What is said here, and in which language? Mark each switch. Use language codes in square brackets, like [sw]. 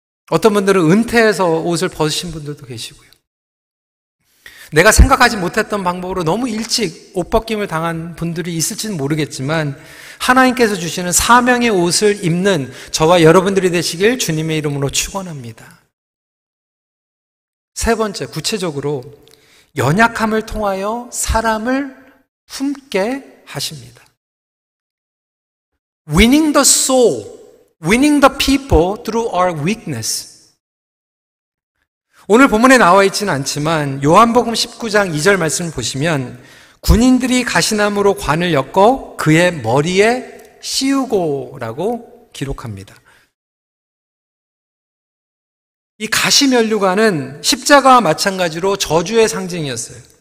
[ko] 어떤 분들은 은퇴해서 옷을 벗으신 분들도 계시고요. 내가 생각하지 못했던 방법으로 너무 일찍 옷 벗김을 당한 분들이 있을지는 모르겠지만 하나님께서 주시는 사명의 옷을 입는 저와 여러분들이 되시길 주님의 이름으로 축원합니다. 세 번째, 구체적으로 연약함을 통하여 사람을 품게 하십니다. [en] Winning the soul, winning the people through our weakness. [ko] 오늘 본문에 나와 있지는 않지만 요한복음 19장 2절 말씀을 보시면 군인들이 가시나무로 관을 엮어 그의 머리에 씌우고라고 기록합니다. 이 가시면류관은 십자가와 마찬가지로 저주의 상징이었어요.